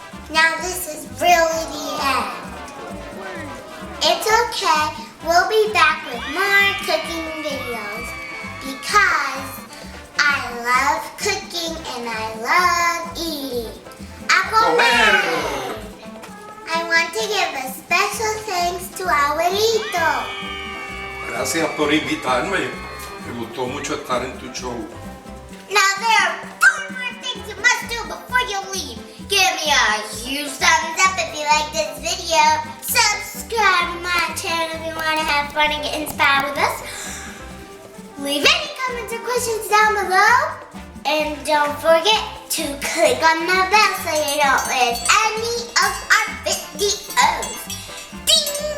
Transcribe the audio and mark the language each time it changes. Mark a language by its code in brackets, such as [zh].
[en] Now this is really the end. It's okay, we'll be back with more cooking videos because I love cooking and I love eating. [es] A comer! [en] I want to give a special thanks to Abuelito. [es] Gracias por invitarme. Me gustó mucho estar en tu show. [en] Now there are 4 more things you must do before you leave. Give me a huge thumbs up if you like this video. Subscribe to my channel if you want to have fun and get inspired with us. Leave any comments or questions down below. And don't forget to click on the bell so you don't miss any of our videos. Ding!